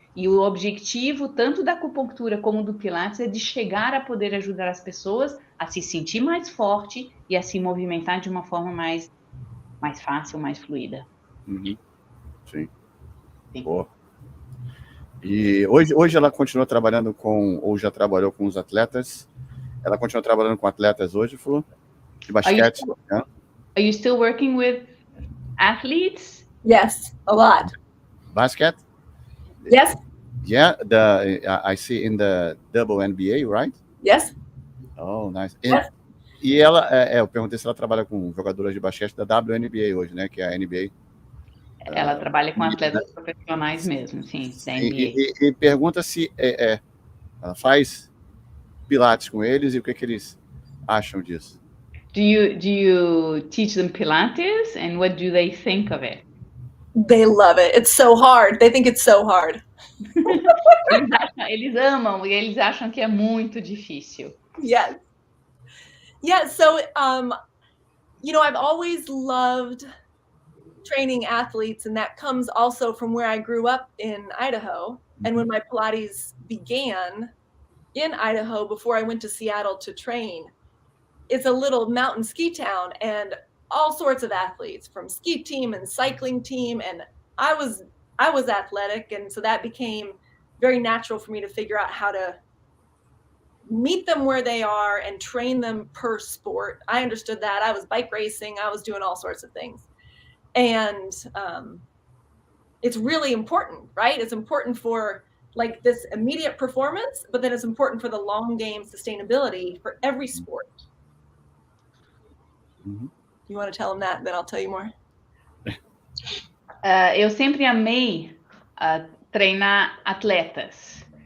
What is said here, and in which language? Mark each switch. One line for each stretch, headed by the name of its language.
Portuguese: E o objetivo, tanto da acupuntura como do Pilates, é de chegar a poder ajudar as pessoas a se sentir mais forte e a se movimentar de uma forma mais fácil, mais fluida. Sim. Boa. E hoje ela continua trabalhando ou já trabalhou com os atletas? Ela continua trabalhando com atletas hoje, falou? De basquete?
English: Are you still working with athletes? Yes, a lot. Basket? Yes. Yeah, I see in the WNBA, right? Yes. Oh, nice. Yes.
Portuguese: E ela, eu perguntei se ela trabalha com jogadoras de basquete da WNBA hoje, né? Que é a NBA. Ela trabalha com atletas profissionais mesmo, sim, da NBA. E pergunta se ela faz Pilates com eles e o que eles acham disso.
English: Do you teach them Pilates, and what do they think of it? They love it. It's so hard. They think it's so hard.
Portuguese: Eles amam e eles acham que é muito difícil.
English: Yes. Yeah, so I've always loved training athletes, and that comes also from where I grew up in Idaho. And when my Pilates began in Idaho before I went to Seattle to train, it's a little mountain ski town, and all sorts of athletes from ski team and cycling team, and I was athletic, and so that became very natural for me to figure out how to meet them where they are and train them per sport. I understood that. I was bike racing, I was doing all sorts of things. And it's really important, right? It's important for like this immediate performance, but then it's important for the long game sustainability for every sport. You want to tell them that, then I'll tell you more.
Portuguese: Eu sempre amei treinar atletas.